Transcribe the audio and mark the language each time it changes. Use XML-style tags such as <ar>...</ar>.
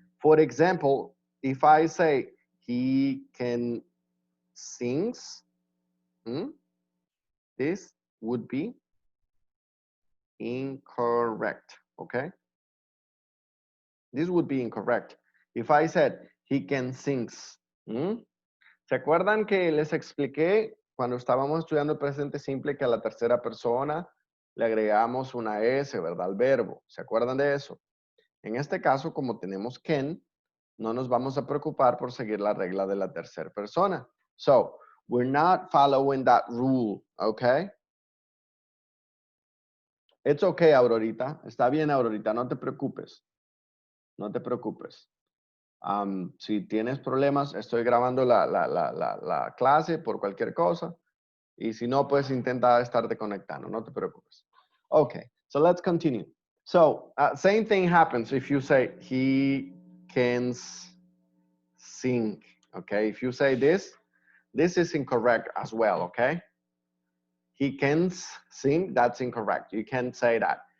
<en>For example, if I say he can sings, hmm, this would be incorrect, okay? This would be incorrect. If I said he can sings, ¿hmm?</en> <es>¿Se acuerdan que les expliqué cuando estábamos estudiando el presente simple que a la tercera persona le agregamos una S, ¿verdad? Al verbo. ¿Se acuerdan de eso? En este caso, como tenemos can, no nos vamos a preocupar por seguir la regla de la tercera persona.</es> <en>So, we're not following that rule, okay? It's okay, Aurorita.</en> <es>Está bien, Aurorita, no te preocupes. No te preocupes. Si tienes problemas, estoy grabando la clase por cualquier cosa. Y si no, pues intenta estarte conectando, no te preocupes.</es> <en>Okay, so let's continue. So, same thing happens if you say he can sing. Okay, if you say this is incorrect as well, okay? He can sing, that's incorrect. You can't say that.</en>